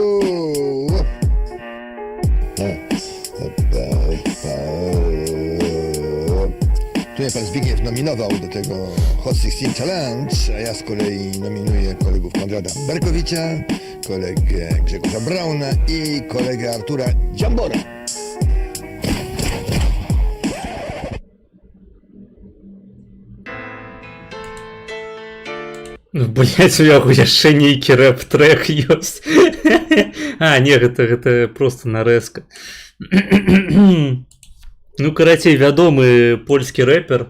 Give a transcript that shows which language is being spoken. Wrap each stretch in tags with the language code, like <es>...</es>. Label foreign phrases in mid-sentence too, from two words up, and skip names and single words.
<pl>Tutaj pan Zbigniew nominował do tego Hot 16 Challenge, a ja z kolei nominuję kolegów Konrada Berkowicza, kolegę Grzegorza Brauna i kolegę Artura Dziambora.</pl> <be>Ну, блять, у яго яшчэ нейкі рэп-трек ёсць. А, не, гэта просто нарэзка. Ну, карацей, вядомы польскі рэпер.</be>